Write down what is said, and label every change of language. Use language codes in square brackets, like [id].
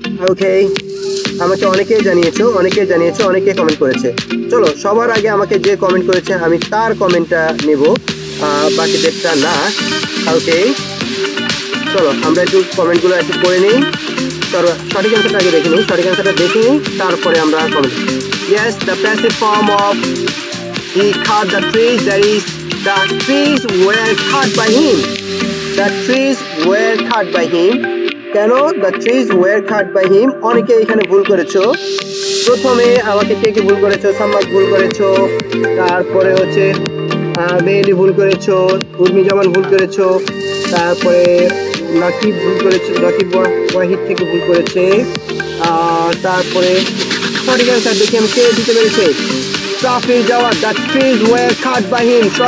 [bn] ওকে, আমাকে অনেকেই জানিয়েছো, অনেকেই কমেন্ট করেছে। চলো, সবার আগে আমাকে যে কমেন্ট করেছে আমি তার কমেন্টটা নেব, বাকিদেরটা না। ওকে, চলো আমরা একটু কমেন্টগুলো একটু পড়ে নিই। চলো সঠিক অ্যান্সারটা আগে দেখে নিই, তারপরে আমরা comment. [en] Yes, the passive form of he cut the trees, that is, the trees were cut by him. The trees were cut by him. কেন the trees were cut by him? [bn] অনেকে এখানে ভুল করেছো। প্রথমে আমাকে কে ভুল করেছো, সাম্মাক ভুল করেছো, তারপরে হচ্ছে মেহেলি ভুল করেছো, উর্মি জামান ভুল করেছো, তারপরে নাকিব ভুল করেছে, নাকিব ওয়াহিদ থেকে ভুল করেছে। তারপরে সঠিক অ্যান্সার দেখি আমি কে দিতে পেরেছে, সাফির Javad, [en] The trees were cut by him.